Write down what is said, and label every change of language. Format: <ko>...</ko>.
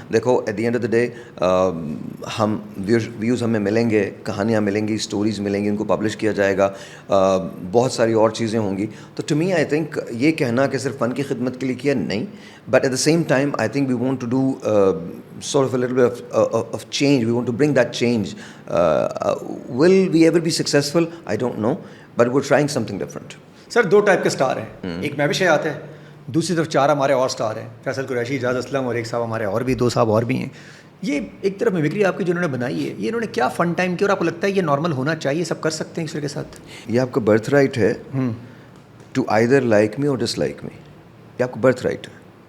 <ur>دیکھو</ur> <en>at the end of the day</en> <ur>ہم views ہمیں ملیں گے, کہانیاں ملیں گی, اسٹوریز ملیں گی, ان کو پبلش کیا جائے گا, بہت ساری اور چیزیں ہوں گی.</ur> <en>تو to me I think</en> <ur>یہ کہنا کہ صرف فن کی خدمت کے لیے کیا نہیں,</ur> <en>But at the same time I think we want to do sort of a little bit of change. We want to bring that change. Will we ever be successful? I don't know, but we're trying something different.</en> <ur>Sir do type کے star ہیں, ایک میں بھی شیات ہے, دوسری طرف چار ہمارے اور سٹار ہیں, فیصل قریشی, اعجاز اسلم, اور ایک صاحب ہمارے اور بھی, دو صاحب اور بھی ہیں. یہ ایک طرف میمکری آپ کی جو انہوں نے بنائی ہے, یہ انہوں نے کیا فن ٹائم کیا, اور آپ کو لگتا ہے یہ نارمل ہونا چاہیے, سب کر سکتے ہیں ایک دوسرے کے ساتھ؟ یہ آپ کا برتھ رائٹ ہے</ur> <en>To either like me اور dislike می.</en> <ur>یہ آپ کا برتھ رائٹ ہے.</ur>